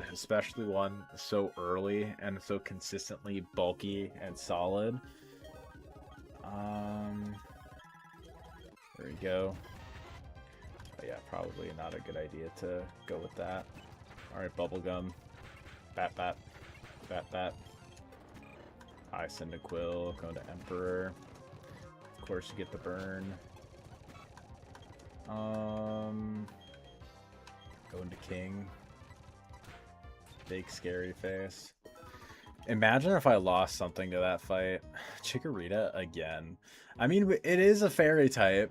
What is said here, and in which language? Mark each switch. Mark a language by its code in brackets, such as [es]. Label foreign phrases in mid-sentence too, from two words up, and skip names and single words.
[en] Especially one so early and so consistently bulky and solid. There we go. But yeah, probably not a good idea to go with that. Alright, Bubblegum. Bat, bat. Bat, bat. Hi, Cyndaquil, going to Emperor. Of course, you get the burn. Going to King. Big scary face. Imagine if I lost something to that fight. Chikorita again. I mean, it is a fairy type.